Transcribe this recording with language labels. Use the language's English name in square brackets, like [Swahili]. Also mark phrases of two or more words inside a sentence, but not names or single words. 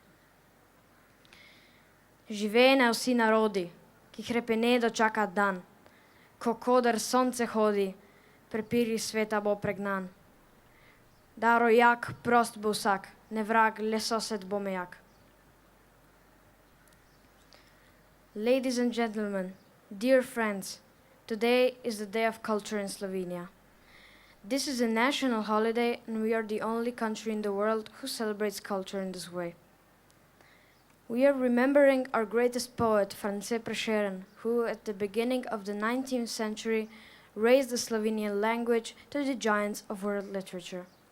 [Slovenian] Živene vsi narodi, ki hrepenedo čaka dan, ko koder sonce hodi, prepiri sveta bo pregnan. Da rojak prost bo vsak, ne vrag, le sosed bo mejak. [English] Ladies and gentlemen, dear friends, today is the Day of Culture in Slovenia. This is a national holiday and we are the only country in the world who celebrates culture in this way. We are remembering our greatest poet, France Prešeren, who at the beginning of the 19th century raised the Slovenian language to the giants of world literature.